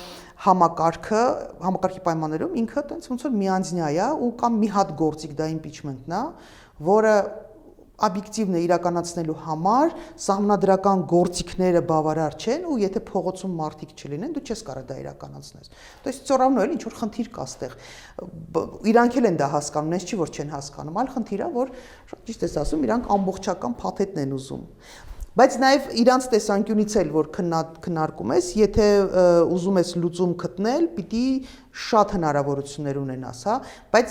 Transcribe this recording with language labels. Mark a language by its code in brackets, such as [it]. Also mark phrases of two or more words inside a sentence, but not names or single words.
[hy] համակարգի պայմաններում ինքը տենց ոնց որ միանձնյա է ու կամ մի հատ գործիք դա impeachment-ն է, որը օբյեկտիվն է իրականացնելու համար սահմանադրական գործիքները բավարար չեն ու եթե փողոցում մարդիկ չլինեն դու չես կարող դա իրականացնես։ [ru] То есть все равно [hy] էլ ինչ որ խնդիր կա ստեղ։ Իրանք էլ են դա հասկանում, նենց չի որ չեն հասկանում, այլ խնդիրը որ շատ ճիշտ ես ասում, իրանք ամբողջական փաթեթն են ուզում։ Բայց նաև իրանց տեսանկյունից էլ որ քննարկում ես, եթե ուզում ես լուծում գտնել, պիտի շատ հնարավորություններ ունենաս, հա, բայց